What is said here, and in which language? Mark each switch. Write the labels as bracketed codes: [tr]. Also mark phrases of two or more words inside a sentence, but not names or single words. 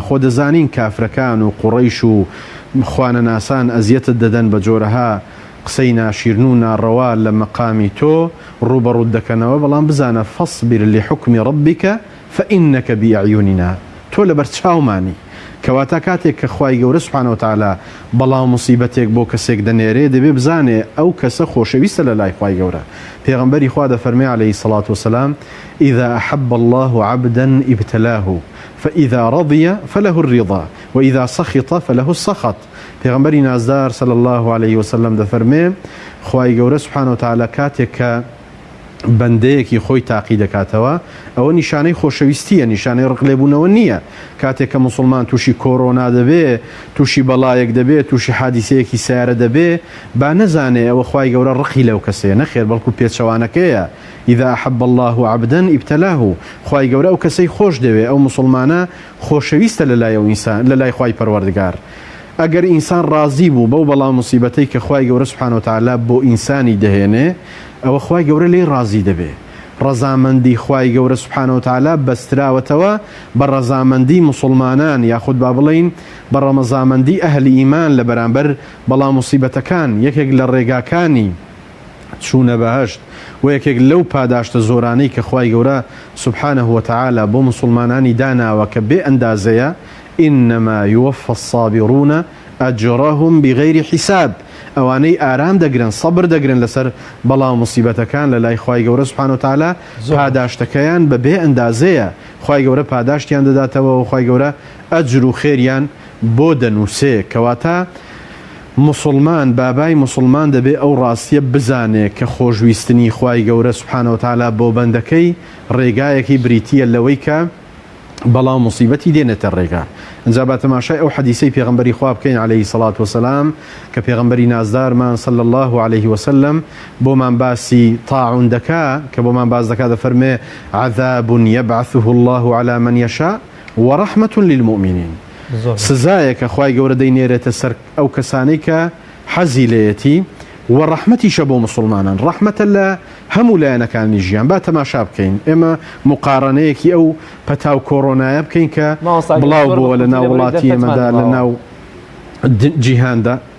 [ckb] خۆ دەزانین کافرەکان و قوڕەیش و خوانەناسان ئەزیەتت دەدەن بە جۆرەها قسەی ناشیرن و ناڕەوا لە مەقامی تۆ ڕوبەڕوود دەکەنەوە، بەڵام بزانە [ar] فەصبر لحکمی ڕەبیکە فإنك بأعيننا، [ckb] تۆ لەبەر چاومانی. کەواتە کاتێک کە خوای گەورە [ar] سوبحانەهو وتەعالا [ckb] بەڵاو موسیبەتێک بۆ کەسێک دەنێرێ، دەبێ بزانێ ئەو کەسە خۆشەویستە لە لای خوای گەورە. پێغەمبەری خوا دەفەرمێ [ar] عەلەیهی سەڵات وسەلام إذا أحب الله عبدا ابتلاه فإذا رضي فله الرضا وإذا سخط فله السخط. [ckb] پێغەمبەری نازدار [ar] صلی الله عليه وسلم [ckb] دەفەرمێ خوای گەورە [ar] سوبحانەهو وتەعالا [ckb] کاتێک کە بەندەیەکی خۆی تاقی دەکاتەوە، ئەوە نیشانەی خۆشەویستیە، نیشانەی ڕقلێبوونەوە نییە. کاتێک کە مسلمان تووشی کۆڕۆنا دەبێ، تووشی بەڵایەک دەبێ، تووشی حادیسەیەکی سیارە دەبێ، با نەزانێ ئەوە خوای گەورە ڕقی لەو کەسەیە، نەخێر بەڵکو پێچەوانەکەیە. [ar] إذا أحب الله عبدا ابتلاه، [ckb] خوای گەورە ئەو کەسەی خۆش دەوێ، ئەو مسلمانە خۆشەویستە لە لای ئەو ئینسان، لە لای خوای پەروەردگار. ئەگەر ئینسان ڕازی بوو بەو بەڵام موسیبەتەی کە خوای گەورە [ar] سوبحانەهو وتەعالا [ckb] بۆ ئینسانی دەهێنێ، ئەوە خوای گەورە لێی ڕازی دەبێ. ڕەزامەندی خوای گەورە [ar] سوبحانەهو وتەعالا [ckb] بەستراوەتەوە بە ڕەزامەندی مسلمانان، یاخود با بڵێین بە ڕەزامەندی ئەهلی ئیمان لە بەرامبەر بەڵام موسیبەتەکان. یەکێک لە ڕێگاکانی چوونە بەهەشت و یەکێک لەو پاداشتە زۆرانەی کە خوای گەورە [ar] سوبحانەهو وتەعالا [ckb] بۆ مسلمانانی داناوە کە بێ ئەندازەیە، [ar] إنما يوفى الصابرون أجرهم بغير حساب. [ckb] ئەوانەی ئارام دەگرن، سەبر دەگرن لەسەر بەڵاو موسیبەتەکان لە لای خوای گەورە [ar] سوبحانەهو وتەعالا، [ckb] پاداشتەکەیان بە بێ ئەندازەیە. خوای گەورە پاداشتیان دەداتەوە و خوای گەورە ئەجر و خێریان بۆ دەنووسێ. کەواتە مسلمان، بابای مسلمان دەبێ ئەو ڕاستیە بزانێ کە خۆشویستنی خوای گەورە [ar] سوبحانەهو وتەعالا [ckb] بۆ بەندەکەی ڕێگایەکی بریتیە لەوەی کە بەڵام موسیبەتی دێنێتە ڕێگا. ئەنجا با تەماشای ئەو حەدیسەی پێغەمبەری خوا بکەین [ar] عەلەیهی سەڵات وسەلام [ckb] کە پێغەمبەری نازدارمان [ar] صلی الله عليه وسلم [ckb] بۆمان باسی طاعون دەکا، کە بۆمان باس دەکا، دەفەرمێ [ar] عذاب يبعثه الله على من يشاء ورحمة للمؤمنين. [ckb] سزایە کە خوای گەورە دەینێرێتە سەر ئەو کەسانەی کە حەزی لێیەتی و ڕەحمەتیشە بۆ مسلمانان، ڕەحمەتە لە هەموو لایەنەکانی ژیان. با تەماشا بکەین، ئێمە مقارنەیەکی ئەو پەتاو کۆڕۆنایە بکەین کە بڵاو بووە لە ناو وڵاتی ئێمەدا، لە ناو جیهاندا.